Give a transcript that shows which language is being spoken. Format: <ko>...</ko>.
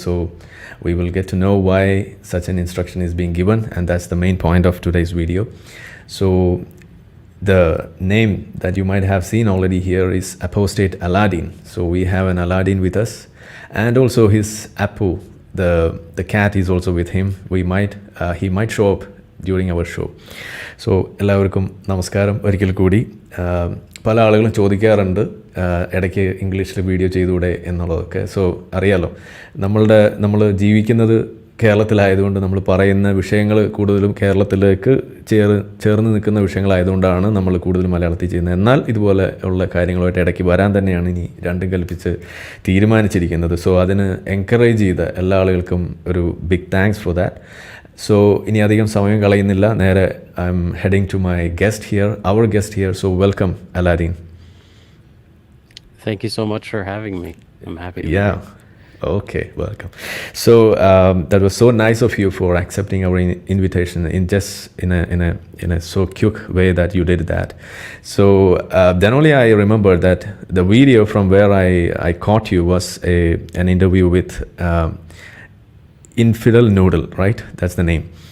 <en>So we will get to know why such an instruction is being given, and that's the main point of today's video. So the name that you might have seen already here is Apostate Aladdin. So we have an Aladdin with us, and also his Apu, the cat is also with him. He might show up during our show.</en> <ml>So എല്ലാവർക്കും നമസ്കാരം ഒരിക്കൽ കൂടി. പല ആളുകളും ചോദിക്കാറുണ്ട് ഇടയ്ക്ക് ഇംഗ്ലീഷിൽ video ചെയ്തുകൂടെ എന്നുള്ളതൊക്കെ. സോ അറിയാലോ, നമ്മൾ ജീവിക്കുന്നത് കേരളത്തിലായതുകൊണ്ട് നമ്മൾ പറയുന്ന വിഷയങ്ങൾ കൂടുതലും കേരളത്തിലേക്ക് ചേർന്ന് നിൽക്കുന്ന വിഷയങ്ങളായതുകൊണ്ടാണ് നമ്മൾ കൂടുതലും മലയാളത്തിൽ ചെയ്യുന്നത്. എന്നാൽ ഇതുപോലെ ഉള്ള കാര്യങ്ങളുമായിട്ട് ഇടയ്ക്ക് വരാൻ തന്നെയാണ് ഇനി രണ്ടും കൽപ്പിച്ച് തീരുമാനിച്ചിരിക്കുന്നത്. സോ അതിന് എൻകറേജ് ചെയ്ത എല്ലാ ആളുകൾക്കും ഒരു</ml> <en>Big thanks for that.</en> <ml>So ഇനി അധികം സമയം കളയുന്നില്ല, നേരെ</ml> <en>I'm heading to my guest here,</en> <ml>our guest here.</ml> <en>So welcome Aladdin. Thank you so much for having me. I'm happy to be Yeah. here. Okay, welcome. So that was so nice of you for accepting our invitation in a so quick way that you did that. So then only I remember that the video from where I caught you was an interview with Infidel Noodle, right? That's the name.</en>